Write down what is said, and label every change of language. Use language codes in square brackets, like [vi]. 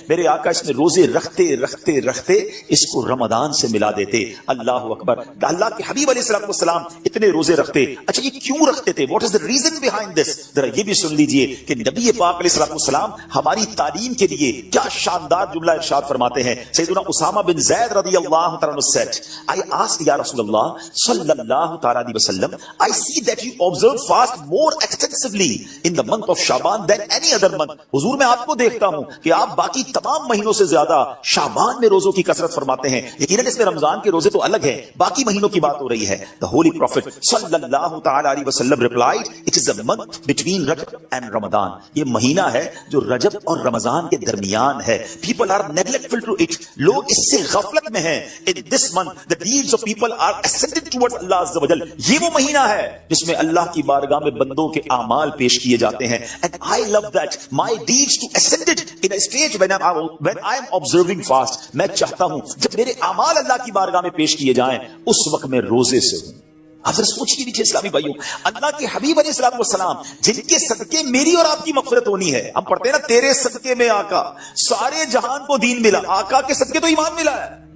[ur] میرے آقا اس میں روزے رکھتے رکھتے رکھتے اس کو رمضان سے ملا دیتے. اللہ اکبر. اللہ کے حبیب علیہ السلام اتنے روزے رکھتے. اچھا یہ کیوں رکھتے تھے, [en] What is the reason behind this? [ur] یہ بھی سن لیجئے کہ نبی پاک علیہ السلام ہماری تعلیم کے لیے کیا شاندار جملہ ارشاد فرماتے ہیں. [en] سیدنا اسامہ بن زید رضی اللہ تعالیٰ عنہ said, I asked یا رسول اللہ صلی اللہ تعالیٰ علیہ وسلم, I see that you observe fast more extensively in the month of Shaban than any other month. [ur] حضور میں آپ کو دیکھتا ہوں کہ آپ باقی تمام مہینوں سے زیادہ شعبان میں روزوں کی کثرت فرماتے ہیں. یقیناً اس میں رمضان کے روزے تو الگ ہیں, باقی مہینوں کی بات ہو رہی ہے. [en] The Holy Prophet صلی اللہ تعالیٰ علیہ وسلم replied, it is a month between Rajab and Ramadan. [ur] یہ مہینہ ہے جو رجب اور رمضان کے درمیان ہے. [en] People are neglectful to it. [ur] لوگ اس سے غفلت میں ہیں. [en] In this month, the deeds of people are ascended towards Allah Azza wa Jal. [ur] یہ وہ مہینہ ہے جس میں اللہ کی بارگاہ میں بندوں کے اعمال پیش کیے جاتے ہیں. [en] And I love that. My deeds to ascended in a stage when I am observing fast. [ur] میں چاہتا ہوں جب میرے اعمال اللہ کی بارگاہ میں پیش کیے جائیں اس وقت میں روزے سے ہوں. آپ ذرا سوچیے نیچے اسلامی بھائیوں، اللہ کے حبیب علیہ السلام والسلام جن کے صدقے میری اور آپ کی مغفرت ہونی ہے. ہم پڑھتے ہیں نا تیرے صدقے میں آقا سارے جہان کو دین ملا، آقا کے صدقے تو ایمان ملا ہے.